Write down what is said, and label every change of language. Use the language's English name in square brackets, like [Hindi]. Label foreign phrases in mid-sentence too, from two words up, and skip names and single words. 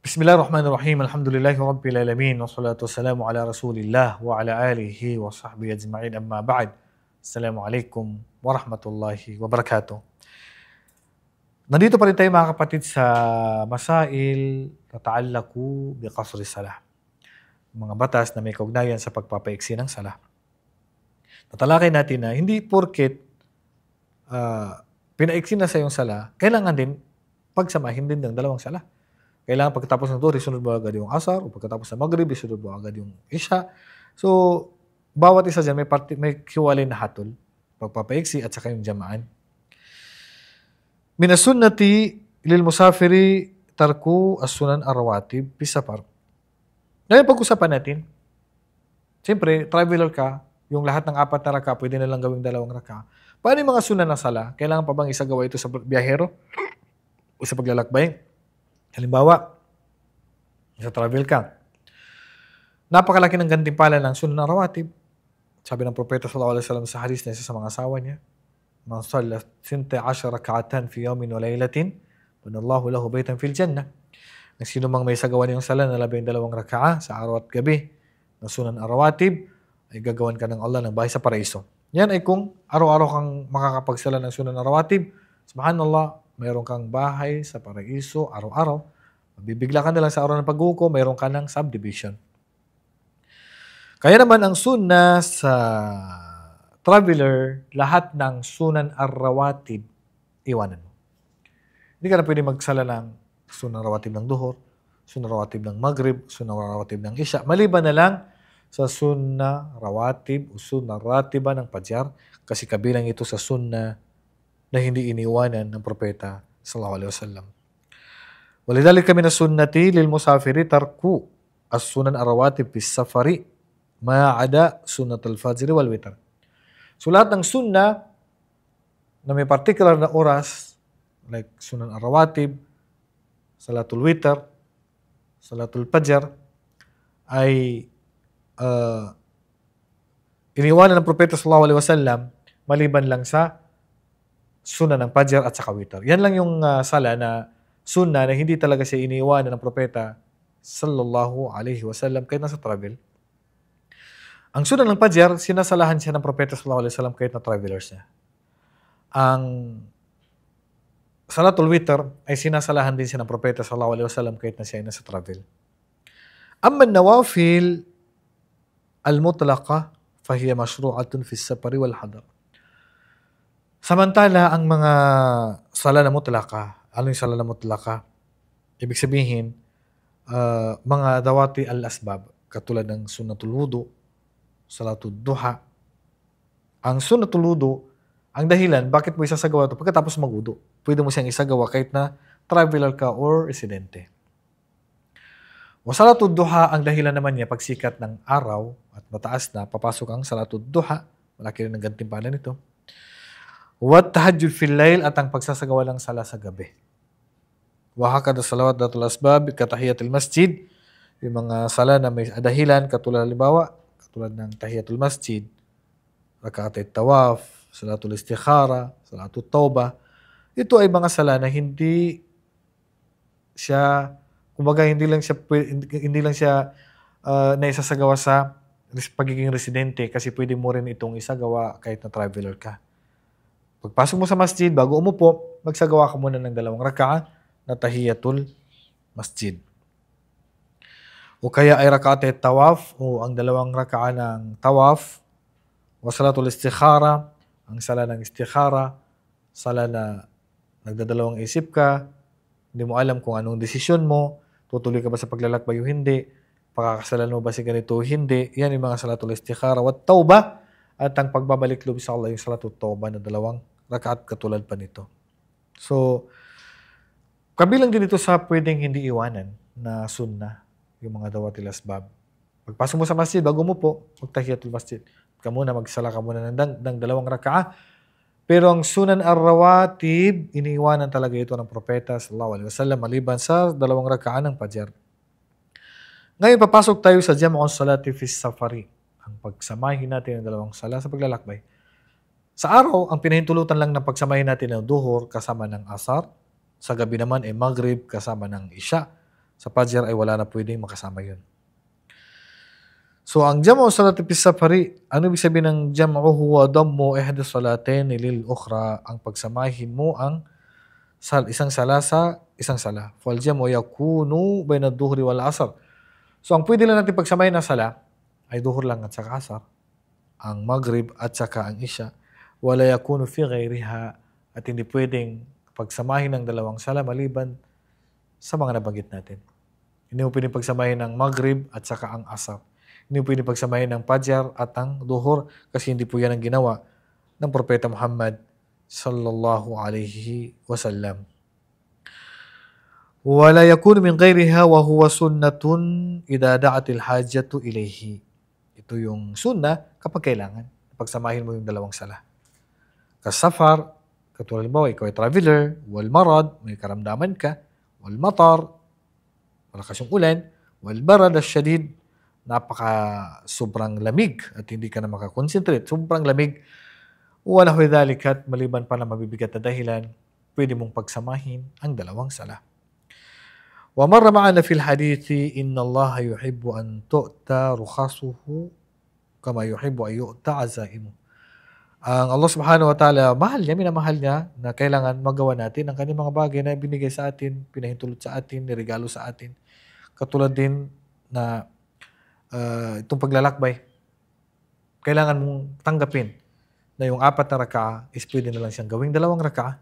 [Arabic] بسم الله الرحمن الرحيم. الحمد لله رب العالمين. والصلاة والسلام على رسول الله وعلى آله وصحبه أجمعين. أما بعد. السلام عليكم ورحمة الله وبركاته. [Filipino] Nandito pa rin tayo mga kapatid sa masail na [Arabic] تتعلق بقصر الصلاة. [Filipino] Mga batas na may kaugnayan sa pagpapaiksi ng salah. Tatalakay natin na hindi porket pinaiksi na sa iyong salah, kailangan din pagsamahin din ng dalawang salah. Kailangan pagkatapos ng Dhuhr, isunod mo agad yung Asar, o pagkatapos ng Maghrib, isunod mo agad yung Isha. So, bawat isa dyan may hiwalay na hatol, pagpapaiksi at saka yung jamaan. [Arabic] من السنة للمسافر ترك السنن الرواتب في السفر. [Filipino] Ngayon pag-usapan natin, siyempre, traveler ka, yung lahat ng 4 na raka, pwede na lang gawing 2 raka. Paano yung mga sunan ng sala? Kailangan pa bang isagawa ito sa biyahero o sa paglalakbay? Halimbawa, sa travel ka, napakalaki ng gantimpala ng sunan ng rawatib. Sabi ng Propeta [Arabic] صلى الله عليه وسلم [Filipino] sa hadis na isa sa mga asawa niya, [Arabic] "من صلى 12 ركعة في يوم وليلة بنى الله له بيتا في الجنة." [Filipino] Ang sino mang may sagawa niyang sala na 12 rak'a sa araw at gabi ng sunan ng rawatib, ay gagawan ka ng Allah ng bahay sa paraiso. Yan ay kung araw-araw kang makakapagsala ng sunan ng rawatib, subhanallah, mayroon kang bahay sa paraiso araw-araw. Mabibigla ka na lang sa araw ng pag-uko, mayroon ka ng subdivision. Kaya naman ang sunnah sa traveler, lahat ng [Arabic] السنن الرواتب, [Filipino] iwanan mo. Hindi ka na pwede magsala ng [Arabic] سنن رواتب [Filipino] ng Dhuhr, [Arabic] سنن رواتب [Filipino] ng Maghrib, [Arabic] سنن رواتب [Filipino] ng Isha. Maliban na lang sa [Arabic] سنة رواتب [Filipino] o [Arabic] سنة راتبة [Filipino] ng Fajr, kasi kabilang ito sa sunnah na hindi iniwanan ng Propeta [Arabic] صلى الله عليه وسلم. ولذلك من السنة للمسافر ترك السنن الرواتب في السفر ما عدا سنة الفجر والوتر. [Filipino] So lahat ng sunnah na may particular na oras, like [Arabic] السنن الرواتب, صلاة الوتر, صلاة الفجر, [Filipino] ay iniwanan ng Propeta [Arabic] صلى الله عليه وسلم [Filipino] maliban lang sa sunnah ng Fajr at saka Witr. Yan lang yung sala na sunnah na hindi talaga siya iniiwanan ng Propeta [Arabic] صلى الله عليه وسلم [Filipino] kahit nasa travel. Ang sunnah ng Fajr, sinasalahan siya ng Propeta [Arabic] صلى الله عليه وسلم [Filipino] kahit na traveler siya. Ang [Arabic] صلاة الوتر [Filipino] ay sinasalahan din siya ng Propeta [Arabic] صلى الله عليه وسلم [Filipino] kahit na siya ay nasa travel. [Arabic] أما النوافل المطلقة فهي مشروعة في السفر والحضر. [Filipino] Samantala, ang mga sala na mutlaka, ano yung sala na mutlaka? Ibig sabihin, mga [Arabic] ذوات الأسباب, [Filipino] katulad ng [Arabic] سنة الوضوء, صلاة الضحى. [Filipino] Ang [Arabic] سنة الوضوء, [Filipino] ang dahilan, bakit mo isasagawa ito? Pagkatapos mag-wudu, pwede mo siyang isagawa kahit na traveler ka or residente. O [Arabic] صلاة الضحى, [Filipino] ang dahilan naman niya, pagsikat ng araw at mataas na, papasok ang [Arabic] صلاة الضحى, [Filipino] malaki rin ang gantimpala nito. [Arabic] والتهجد في الليل, [Filipino] at ang pagsasagawa ng sala sa gabi. [Arabic] وهكذا صلوات ذات الأسباب كتحية المسجد, [Filipino] yung mga sala na may dahilan katulad ng [Arabic] تحية المسجد, ركعة طواف, صلاة الاستخارة, صلاة التوبة. [Filipino] Ito ay mga sala na hindi siya, kumbaga hindi lang siya naisasagawa sa pagiging residente, kasi pwede mo rin itong isagawa kahit na traveler ka. Pagpasok mo sa masjid, bago umupo, magsagawa ka muna ng 2 rak'a na [Arabic] تحية المسجد. [Filipino] O kaya ay [Arabic] ركعة طواف, [Filipino] o ang 2 rak'a ng tawaf, o [Arabic] صلاة الاستخارة, [Filipino] ang sala ng istikhara, sala na nagdadalawang isip ka, hindi mo alam kung anong desisyon mo, tutuloy ka ba sa paglalakbay o hindi, pakakasalan mo ba si ganito o hindi. Yan yung mga [Arabic] صلاة الاستخارة. والتوبة, [Filipino] at ang pagbabalik loob sa Allah, yung [Arabic] صلاة التوبة [Filipino] na 2 rak'at katulad pa nito. So, kabilang din ito sa pwedeng hindi iwanan na sunnah, yung mga [Arabic] ذوات الأسباب. [Filipino] Pagpasok mo sa masjid, bago mo po, magtahiyatul masjid. Magsala ka muna ng 2 rak'a. Pero ang [Arabic] السنن الرواتب, [Filipino] iniiwanan talaga ito ng Propeta [Arabic] صلى الله عليه وسلم [Filipino] maliban sa 2 rak'a ng Fajr. Ngayon, papasok tayo sa [Arabic] جمع الصلاة في السفر. [Filipino] Ang pagsamahin natin ng 2 sala sa paglalakbay. Sa araw, ang pinahintulutan lang ng pagsamahin natin ng Dhuhr kasama ng Asar. Sa gabi naman ay Maghrib kasama ng Isha. Sa Fajr ay wala na pwedeng makasama yun. So, ang [Arabic] جمع الصلاة في السفر, [Filipino] ano ibig sabihin ng jam'u? [Arabic] هو ضم إحدى الصلاتين للأخرى, [Filipino] ang pagsamahin mo ang isang sala sa isang sala. [Arabic] فالجمع يكون بين الظهر والعصر. [Filipino] So, ang pwede lang natin pagsamahin na sala ay duhur lang at saka asar, ang maghrib at saka ang isya. [Arabic] ولا يكون في غيرها, [Filipino] at hindi pwedeng pagsamahin ng dalawang sala maliban sa mga nabanggit natin. Hindi mo pwedeng pagsamahin ng maghrib at saka ang asar. Hindi mo pwedeng pagsamahin ng Fajr at ang duhur, kasi hindi po yan ang ginawa ng Propeta Muhammad [Arabic] صلى الله عليه وسلم. ولا يكون من غيرها وهو سنة إذا دعت الحاجة إليه. [Filipino] Ito yung sunnah kapag kailangan. Pagsamahin mo yung dalawang sala. Kasafar, katulad mo, ikaw ay traveler, [Arabic] والمرض, [Filipino] may karamdaman ka, [Arabic] والمطر, [Filipino] malakas yung ulan, [Arabic] والبرد الشديد, [Filipino] sobrang lamig at hindi ka na makakonsentrate, sobrang lamig. Wala huwedalikat, maliban pa na mabibigat na dahilan, pwede mong pagsamahin ang dalawang sala. [Arabic] ومر معنا في الحديث إن الله يحب أن تؤتى رخصه كما يحب أن تؤتى عزائمه. [Filipino] Ang Allah [Arabic] سبحانه وتعالى, [Filipino] mahal niya, minamahal niya na kailangan magawa natin ang kanyang mga bagay na binigay sa atin, pinahintulot sa atin, nirigalo sa atin. Katulad din na itong paglalakbay, kailangan mong tanggapin na yung 4 na raka'a is pwede na lang siyang gawing 2 raka'a.